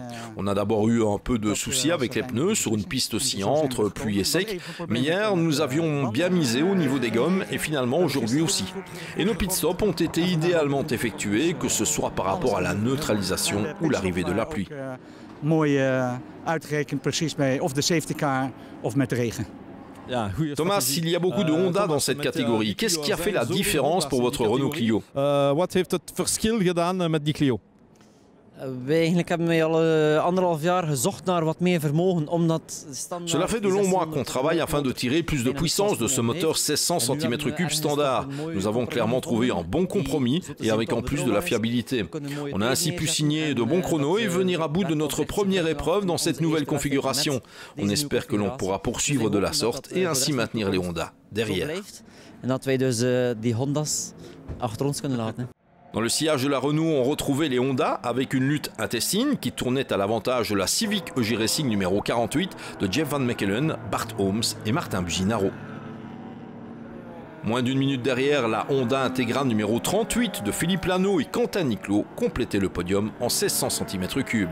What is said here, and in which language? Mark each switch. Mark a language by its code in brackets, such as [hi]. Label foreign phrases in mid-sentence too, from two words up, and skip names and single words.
[fr] On a d'abord eu un peu de soucis avec les pneus sur une piste oscillante entre pluie et sec, mais hier nous avions bien misé au niveau des gommes et finalement aujourd'hui aussi. Et nos [en] pit stops [fr] ont été idéalement effectués, que ce soit par rapport à la neutralisation ou l'arrivée de la pluie. [nl] mooi uitgerekend precies mee of de [en] safety car [nl] of met de regen. [fr] Thomas, il y a beaucoup de Honda dans cette catégorie. Qu'est-ce qui a fait la différence pour votre Renault Clio? [nl] Wat heeft het verschil gedaan met die Clio? Eigenlijk hebben wij al 1,5 jaar gezocht naar wat meer vermogen, omdat standaard. [fr] Cela fait de longs mois qu'on travaille afin de tirer plus de puissance de ce moteur 1600 cm3 standard. Nous avons clairement trouvé un bon compromis et avec en plus de la fiabilité. On a ainsi pu signer de bons chronos et venir à bout de notre première épreuve dans cette nouvelle configuration. On espère que l'on pourra poursuivre de la sorte et ainsi maintenir les Honda derrière. [nl] En dat wij dus die Honda's achter ons kunnen laten. [fr] Dans le sillage de la Renault, on retrouvait les Honda avec une lutte intestine qui tournait à l'avantage de la Civic EJ Racing numéro 48 de Jeff Van Mechelen, Bart Holmes et Martin Buginaro. Moins d'une minute derrière, la Honda Integra numéro 38 de Philippe Lano et Quentin Niclot complétait le podium en 1600 cm3.